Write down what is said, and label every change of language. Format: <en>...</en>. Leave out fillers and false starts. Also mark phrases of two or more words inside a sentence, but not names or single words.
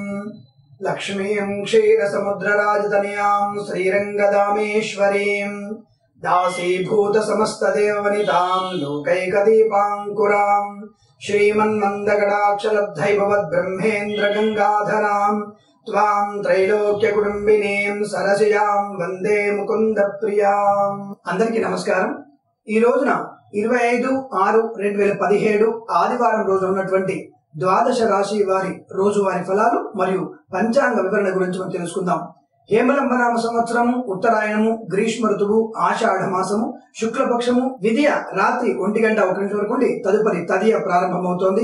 <sa>लक्ष्मीं क्षीरसमुद्रराजतनयां श्रीरंगदामेश्वरीं दासीभूत समस्त देववनितां लोकैकदीपांकुरां श्रीमन्मन्दगडाक्षलब्धैभवद् ब्रह्मेन्द्र गंगाधरां त्वां त्रैलोक्य कुटुंबिनीं सरसिजां वंदे मुकुंद प्रियां।</sa> <te>అందరికీ నమస్కారం। ఈ రోజున 25/6/2017 ఆదివారం రోజు ఉన్నటువంటి ద్వాదశ రాశి వారి రోజువారీ ఫలాలు మరియు పంచాంగ వివరణ గురించి మనం తెలుసుకుందాం. హేమలంబనామ సంవత్సరము, ఉత్తరాయణము, గ్రీష్మ ఋతువు, ఆషాఢ మాసము, శుక్లపక్షము, విదియ రాత్రి 1:01 వరకు ఉండి తదుపరి తదియ ప్రారంభమవుతోంది.</te>